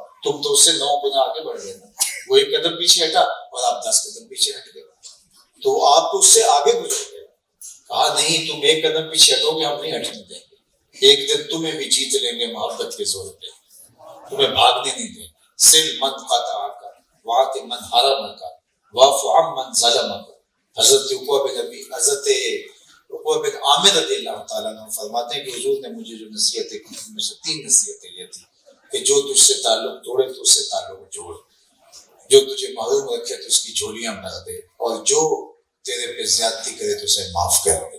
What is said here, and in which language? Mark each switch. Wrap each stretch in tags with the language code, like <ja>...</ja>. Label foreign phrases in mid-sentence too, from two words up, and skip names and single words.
<ur>تم تو اس سے 9 گنا آگے بڑھ گئے نا. وہ 1 قدم پیچھے ہٹا اور آپ 10 قدم پیچھے ہٹ گئے، تو آپ تو اس سے آگے گزر گئے. کہا نہیں تم 1 قدم پیچھے ہٹو گے، ہم نہیں ہٹنے دیں گے. ایک دن تمہیں بھی جیت لیں گے محبت کے زور پہ، تمہیں بھاگنے نہیں دیں.</ur> <ar>سل من قطعک وعط من حرمک واعف عن من ظلمک.</ar> <ur>حضرت عقبہ بن عامر رضی اللہ تعالیٰ عنہ فرماتے ہیں کہ حضور نے مجھے جو نصیحتیں کی ان میں سے 3 نصیحتیں یہ تھی کہ جو تجھ سے تعلق توڑے تو اس سے تعلق جوڑ، جو تجھے محروم رکھے تو اس کی جھولیاں بھر دے، اور جو تیرے پہ زیادتی کرے تو اسے معاف کر دے.</ur>